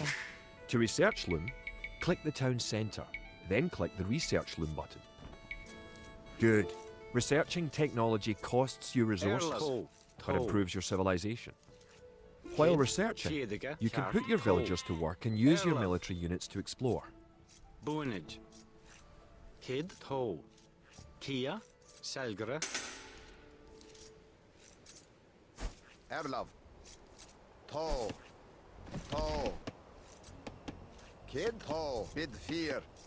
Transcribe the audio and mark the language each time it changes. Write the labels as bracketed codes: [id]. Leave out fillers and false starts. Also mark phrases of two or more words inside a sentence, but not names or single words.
[en] To research loom, click the town centre, then click the Research Loom button. Good. Researching technology costs you resources, but improves your civilization. While researching, you can put your villagers to work and use your military units to explore. Boonage. Kid. Toe. Kia. Selgere. Erlov. To. To. Kid. To. Bid 4.